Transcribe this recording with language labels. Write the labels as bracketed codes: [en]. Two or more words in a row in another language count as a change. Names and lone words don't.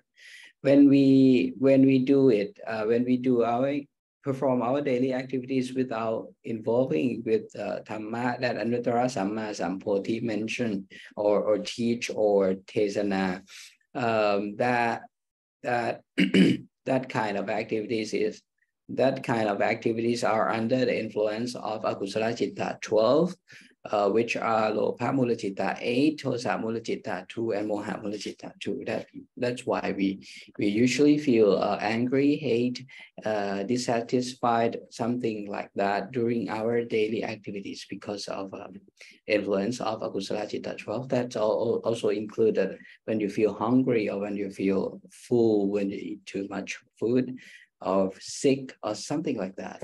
[en] When we do it, when we perform our daily activities without involving with Dhamma that [pi] Anuttara Samma Sampoti [en] mentioned or teach or tesana, that kind of activities are under the influence of [pi] Akusala Citta [en] 12, which are [pi] Lopha Mula Citta [en] 8, [pi] Tosa Mula Citta [en] 2, and [pi] Moha Mula Citta [en] 2. That's why we usually feel angry, hate, dissatisfied, something like that during our daily activities because of influence of [pi] Akusala Citta [en] 12. That's also included when you feel hungry or when you feel full, when you eat too much food, or sick or something like that.